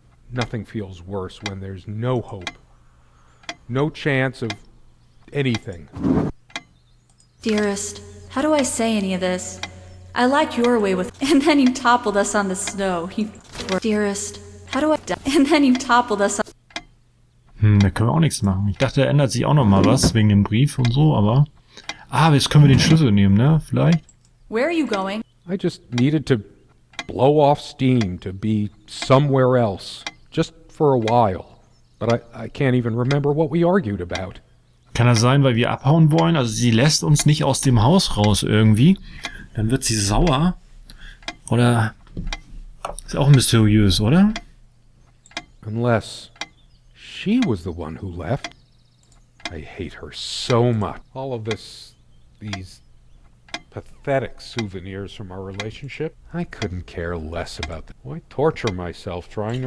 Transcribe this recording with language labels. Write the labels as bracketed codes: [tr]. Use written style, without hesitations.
[en] Nothing feels worse when there's no hope. No chance of anything. Dearest, how do I say any of this? I like your way with... And then you toppled us on the snow. Dearest, how do I... And then you toppled us on... [de] Da können wir auch nichts machen. Ich dachte, da ändert sich auch noch mal was wegen dem Brief und so, aber... Ah, jetzt können wir den Schlüssel nehmen, ne? Vielleicht? [en] Where are you going? I just needed to blow off steam, to be somewhere else. Just for a while. But I can't even remember what we argued about. [de] Kann das sein, weil wir abhauen wollen? Also sie lässt uns nicht aus dem Haus raus irgendwie. Dann wird sie sauer. Oder... Ist auch mysteriös, oder? [en] Unless she was the one who left. I hate her so much. All of these pathetic souvenirs from our relationship. I couldn't care less about them. Why torture myself trying to